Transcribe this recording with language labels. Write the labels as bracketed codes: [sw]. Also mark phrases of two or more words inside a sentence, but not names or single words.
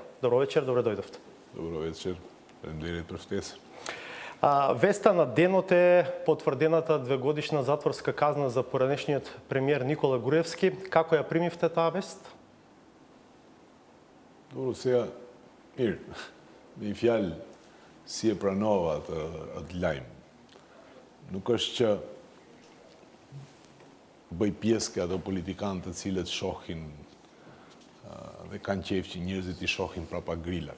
[mk] Добро вечер, добре дојдовте. Добро вечер, премдерет префтес. Веста на денот е потврдената 2-годишна затворска казна за поранешниот премиер Никола Груевски. Како ја примивте таа вест? Добро, сега, [sq] mirë, një fjalë si e pranova atë lajm. Nuk është që bëj pjesë ke ato politikanë të cilët shohin dhe kanë qejf që njerëzit i shohin prapa grilave.